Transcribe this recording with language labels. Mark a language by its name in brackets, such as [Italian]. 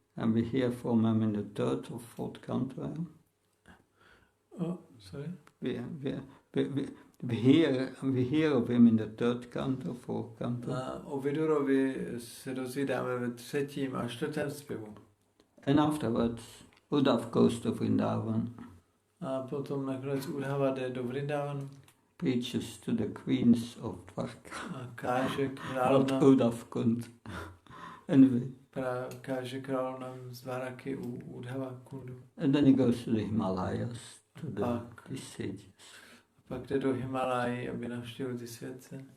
[English] And we hear from him in the third or fourth canto. Sorry? We hear of him in the third canto, fourth canto. [Czech] A o Vidurovi se dozvídáme ve 3. a 4. zpěvu. [English] And afterwards, Uddhav goes to Vrindavan, [Czech] A potom nakonec Uddhava jde do Vrindavanu [English] preaches to the queens of Dwarka. [Czech] a káže [English] What [Czech] královnám, [English] Uddhav couldn't. Anyway, [Czech] káže královnám z Dvaraky u Uddhava Kundu. [English] and then he goes to the Himalayas, to [Czech] Pak, [English] the sages. [Czech] pak jde do Himalají, aby navštívil ty světce.